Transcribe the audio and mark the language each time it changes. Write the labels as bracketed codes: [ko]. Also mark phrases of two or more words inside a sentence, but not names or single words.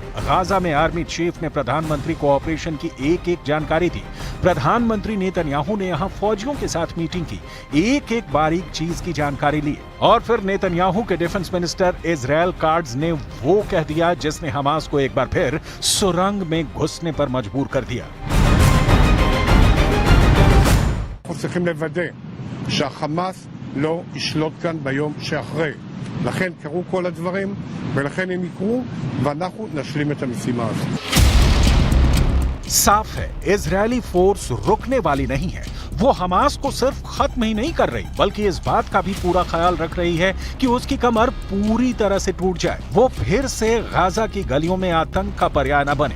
[hi] गाजा में आर्मी चीफ ने प्रधानमंत्री को ऑपरेशन की एक-एक जानकारी दी। प्रधानमंत्री नेतन्याहू ने यहां फौजियों के साथ मीटिंग की, एक-एक बारीक चीज की जानकारी ली और फिर नेतन्याहू के [en] defense minister [hi] इजराइल काट्ज ने वो कह दिया जिसने हमास को एक बार फिर सुरंग में घुसने पर मजबूर कर दिया। [he] אנחנו צריכים לוודא שהחמאס לא ישלוט כאן ביום שאחרי. לכן קרו כל הדברים ולכן הם יקרו ואנחנו נשלים את המשימה הזאת. [hi] साफ है, इजरायली फोर्स रुकने वाली नहीं है। वो हमास को सिर्फ खत्म ही नहीं कर रही बल्कि इस बात का भी पूरा ख्याल रख रही है कि उसकी कमर पूरी तरह से टूट जाए, वो फिर से गाजा की गलियों में आतंक का पर्याय न बने।